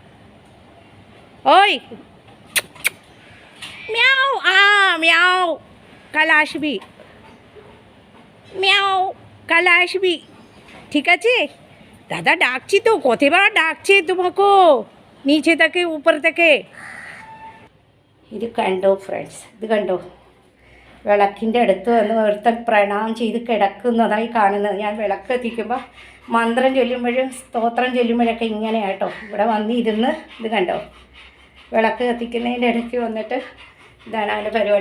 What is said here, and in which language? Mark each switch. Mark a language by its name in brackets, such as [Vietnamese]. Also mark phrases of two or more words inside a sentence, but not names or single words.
[Bangla] ওই মিয়াও মিয়াও, কাল আসবি। মিয়াও, কাল আসবি, ঠিক আছে? দাদা ডাকছি তো, কতবার ডাকছে তোমাকে നീച്ചെ থেকে ഊപ്പർ থেকে. [Malayalam] ഇത് കണ്ടോ ഫ്രണ്ട്സ്, ഇത് കണ്ടോ? വിളക്കിൻ്റെ അടുത്ത് വന്ന് ഒരുത്തൻ പ്രണാമം ചെയ്ത് കിടക്കുന്നതായി കാണുന്നത്. ഞാൻ വിളക്ക് എത്തിക്കുമ്പോൾ മന്ത്രം ചൊല്ലുമ്പോഴും സ്തോത്രം ചൊല്ലുമ്പോഴൊക്കെ ഇങ്ങനെയാട്ടോ ഇവിടെ വന്നിരുന്ന്. ഇത് കണ്ടോ? വിളക്ക് കത്തിക്കുന്നതിൻ്റെ ഇടയ്ക്ക് വന്നിട്ട് ഇതാണ് അവൻ്റെ പരിപാടി.